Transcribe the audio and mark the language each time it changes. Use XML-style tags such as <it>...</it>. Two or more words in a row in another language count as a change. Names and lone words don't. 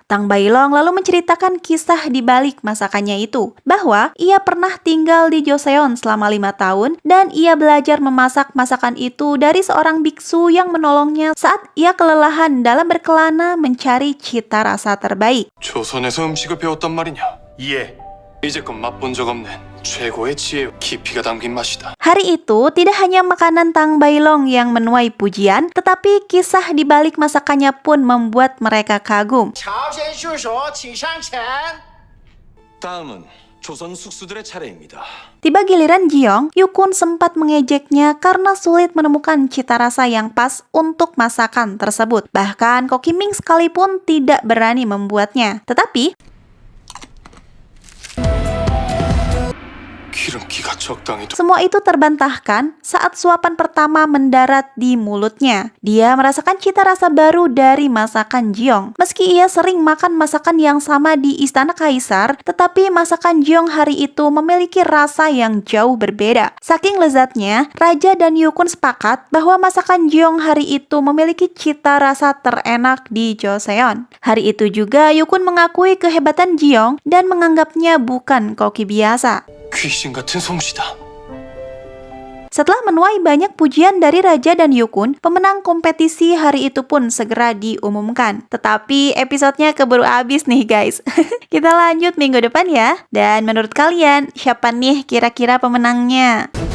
<id>Tang Bailong lalu menceritakan kisah di balik masakannya itu, bahwa ia pernah tinggal di Joseon selama 5 tahun dan ia belajar memasak masakan itu dari seorang biksu yang menolongnya saat ia kelelahan dalam berkelana mencari cita rasa terbaik.</id> <ko>조선에서 음식을 배웠단 말이냐? 예. 이제껏 맛본 적 없는 최고의 지혜와 깊이가 담긴 맛이다.</ko> <id>Hari itu tidak hanya makanan Tang Bailong yang menuai pujian, tetapi kisah di balik masakannya pun membuat mereka kagum.</id> <ko>다음은 조선 숙수들의 차례입니다.</ko> <id>Tiba giliran Jiyoung, Yukun sempat mengejeknya karena sulit menemukan cita rasa yang pas untuk masakan tersebut. Bahkan Koki Ming sekalipun tidak berani membuatnya. Tetapi</id> <ko>기름기가 적당히</ko> <id>semua itu terbantahkan saat suapan pertama mendarat di mulutnya. Dia merasakan cita rasa baru dari masakan Jiyoung. Meski ia sering makan masakan yang sama di Istana Kaisar, tetapi masakan Jiyoung hari itu memiliki rasa yang jauh berbeda. Saking lezatnya, Raja dan Yukun sepakat bahwa masakan Jiyoung hari itu memiliki cita rasa terenak di Joseon. Hari itu juga Yukun mengakui kehebatan Jiyoung dan menganggapnya bukan koki biasa.</id> <ko>귀신 같은 솜씨다.</ko> <id>Setelah menuai banyak pujian dari Raja dan Yukun, pemenang kompetisi hari itu pun segera diumumkan. Tetapi episodenya keburu habis nih guys. Kita lanjut minggu depan ya. Dan menurut kalian, siapa nih kira-kira pemenangnya?</id>